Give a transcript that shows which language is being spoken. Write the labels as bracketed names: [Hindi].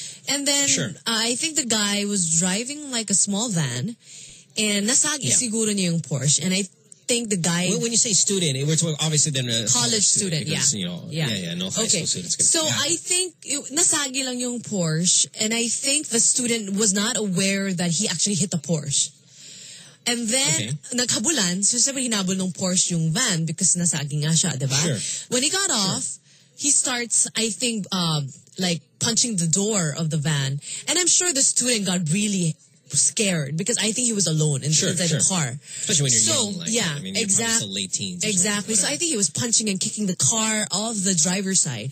[English] And then I think the guy was driving like a small van, and [Filipino] nasagi siguro niya yung Porsche, [English] and I think the guy. When you say student, it was obviously then a college student. No high school students. So I think [Filipino] nasagi lang yung Porsche, [English] and I think the student was not aware that he actually hit the Porsche. [Filipino] And then nakabulan, so sabi hinabol ng Porsche yung van [English] because [Filipino] nasagi nga siya, di ba? [English] Sure. When he got off, he starts, I think, like punching the door of the van, and I'm sure the student got really scared because I think he was alone inside the car. Especially when you're young. Like, yeah, I mean, exactly. Late teens. Exactly. So I think he was punching and kicking the car off the driver's side.